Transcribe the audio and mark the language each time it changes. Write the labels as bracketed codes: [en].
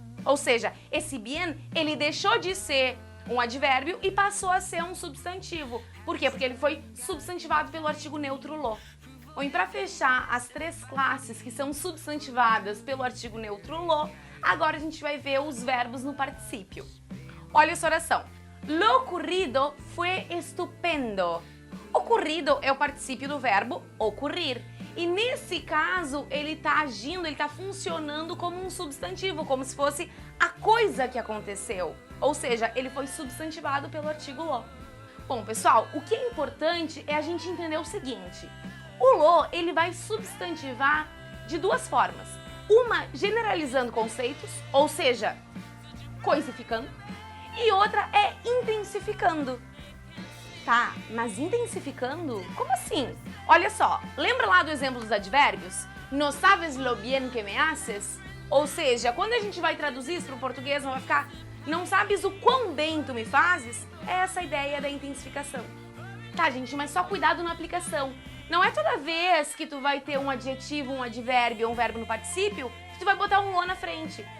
[pt] Ou seja, esse bien, ele deixou de ser um advérbio e passou a ser um substantivo. Por quê? Porque ele foi substantivado pelo artigo neutro lo. Bom, e para fechar as 3 classes que são substantivadas pelo artigo neutro lo, agora a gente vai ver os verbos no particípio. Olha essa oração. [es] Lo ocurrido fue estupendo. [pt] Ocurrido é o particípio do verbo ocurrir. E nesse caso, ele está agindo, ele está funcionando como um substantivo, como se fosse a coisa que aconteceu. Ou seja, ele foi substantivado pelo artigo lo. Bom, pessoal, o que é importante é a gente entender o seguinte. O lo, ele vai substantivar de 2 formas. Uma, generalizando conceitos, ou seja, coisificando. E outra é intensificando. Tá, mas intensificando? Como assim? Olha só, lembra lá do exemplo dos advérbios? [es] No sabes lo bien que me haces? [pt] Ou seja, quando a gente vai traduzir isso para o português, não vai ficar não sabes o quão bem tu me fazes? É essa a ideia da intensificação. Tá, gente, mas só cuidado na aplicação. Não é toda vez que tu vai ter um adjetivo, um advérbio ou um verbo no particípio que tu vai botar um lo na frente.